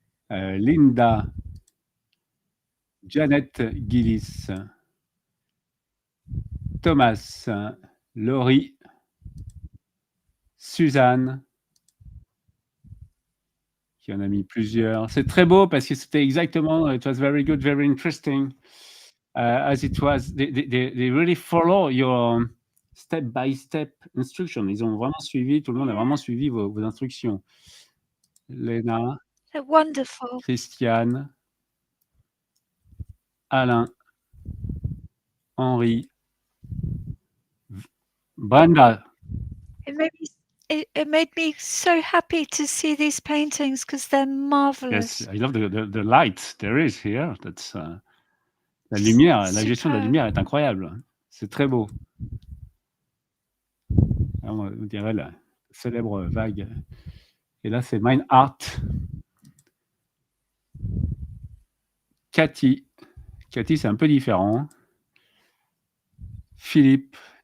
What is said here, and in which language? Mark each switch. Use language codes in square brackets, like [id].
[fr] Linda. Janet Gillis. Thomas. Laurie. Suzanne, qui en a mis plusieurs. C'est très beau parce que c'était exactement, [en] it was very good, very interesting, as it was, they really follow your step-by-step instruction. [fr] Ils ont vraiment suivi, tout le monde a vraiment suivi vos instructions. Léna. [en] They're wonderful. [fr] Christiane. Alain. Henri. Brenda. [en] It made me so happy to see these paintings because they're marvelous. Yes, I love the light there is here. That's [fr] la lumière, la gestion de la lumière est incroyable. C'est très beau. On dirait la célèbre vague. Et là, c'est Mine Art. Cathy. Cathy, c'est un peu différent. Philippe.